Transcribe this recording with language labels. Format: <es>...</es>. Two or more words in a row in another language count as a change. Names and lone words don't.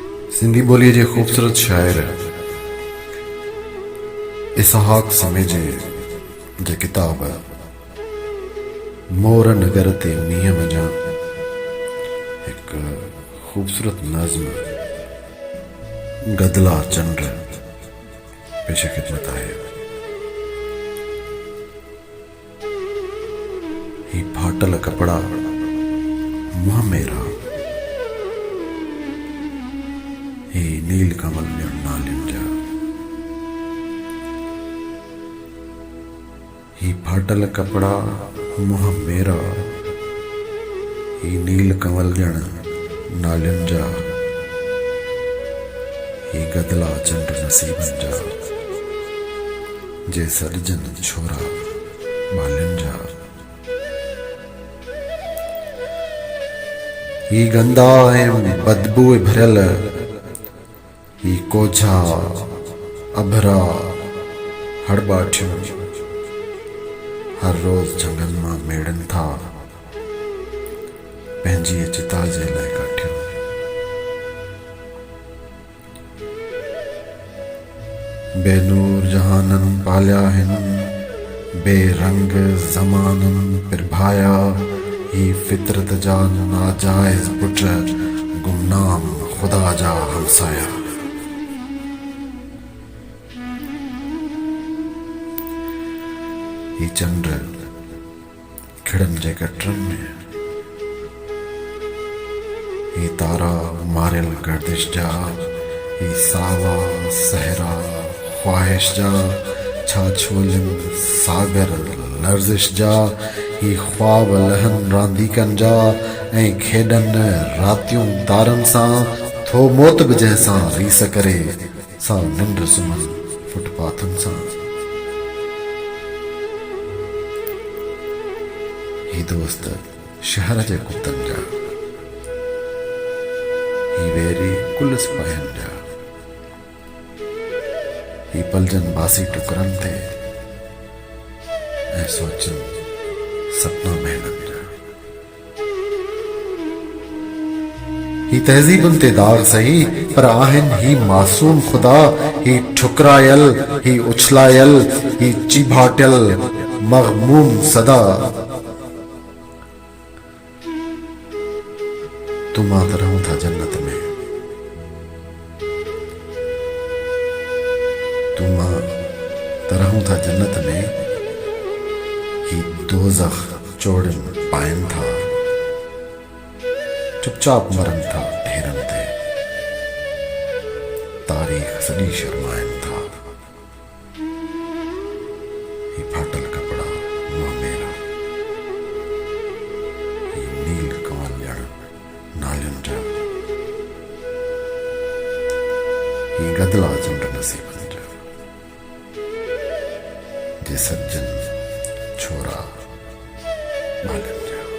<sd>सिंधी बोलीअ जे ख़ूबसूरत शाइर इसहाक समेजे जे किताब मोर नगर ते मींहं वञा एक ख़ूबसूरत नज़्म गदला चंड पेश खिदमत आहे। ही फाटल कपड़ा मुंह मेरा, ही नील कमल नालिन जा। ही फाटल कपड़ा मुंह मेरा, ही नील कमल जण नालिन जा। ही गदला चंड नसीबन जा, जे सॾजन छोरा बालिन जा। ही गंदा ऐं बदबू भरियल, ही कोझा अभरा हड़बाठियूं हर रोज़ झंगन मां मेड़न था पंहिंजी चिता जे लाइ काठियूं। बेनूर जहानन पालिया हिन, बेरंग ज़मानन पिरभाया। ही फितरत जा नाजायज़ पुट, गुमनाम खुदा जा हमसाया। ही चंड खिड़न जे कटरन में, ही तारा मारियल गर्दिश जा। ही सावा सहरा ख्वाहिश जा, छा छोलिन सागर लर्जिश जा। ही ख्वाब लहन रांदीकन जा, ऐं खेडन रातियूं तारन सां। थो मौत बि जंहिंसां रीस करे, सा निंड सुमन फुटपाथन सां। ही दोस्त शहर जे कुतन जा, ही वेरी कुल सिपाहियन जा। ही पलजन बासी टुकरन ते, ऐं सोचन सपना महलन जा। ही तहज़ीबुन ते दाग सही, पर आहिन ही मासूम खुदा। ही ठुकरायल, ही उछलायल, ही चिभाटियल मग़मूम सदा। तुम आत रहूं था जन्नत में, तुम तरहूं था जन्नत में। ही दोज़ख चोड़न पायन था, चुपचाप मरन था ढेरन ते। तारीख सॼी शर्मायन था। ही फाटल कपड़ा मुंह मेरा, ही नील कमल जण नालिन जा। ही गदला चंड नसीबन जा, जे सज्जन छोरा बालिन जा।</sd>